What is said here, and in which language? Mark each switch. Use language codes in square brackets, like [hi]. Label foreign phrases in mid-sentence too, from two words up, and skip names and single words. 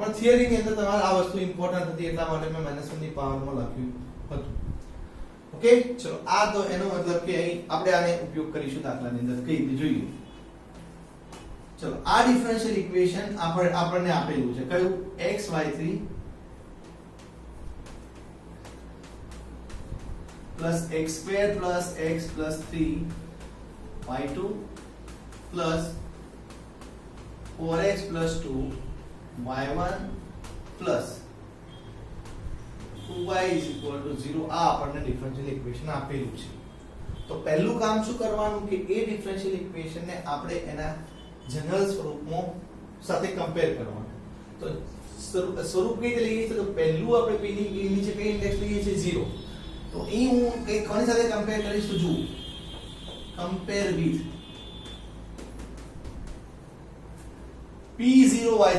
[gu] પણ થિયરી ની અંદર તમારે આ વસ્તુ ઇમ્પોર્ટન્ટ હતી એટલા માટે મેં -1 ની પાવરમાં લખ્યું હતું. ઓકે, ચલો આ તો એનો મતલબ કે અહીં આપણે આને ઉપયોગ કરીશું દાખલાની અંદર કઈ રીતે જોઈએ. ચલો આ [en] differential equation [gu] આપણને આપેલું છે કયું? [en] xy3 plus x2 plus x plus 3 y2 plus 4x plus 2 y1 plus 2y is equal to 0 [gu] આ આપણને ડિફરન્શિયલ ઇક્વેશન આપેલું છે. તો પહેલું કામ શું કરવાનું કે એ [en] differential equation [gu] ને આપણે એના જનરલ સ્વરૂપમાં સાથે કમ્પેર કરવાનું. તો સ્વરૂપ કઈ રીતે લઈએ તો પહેલું આપણે p ની નીચે કઈ ઇન્ડેક્સ લઈએ છે 0. તો અહીં હું કઈ કોની સાથે કમ્પેર કરીશ તો જુઓ, [en] compare with [gu] p0y3.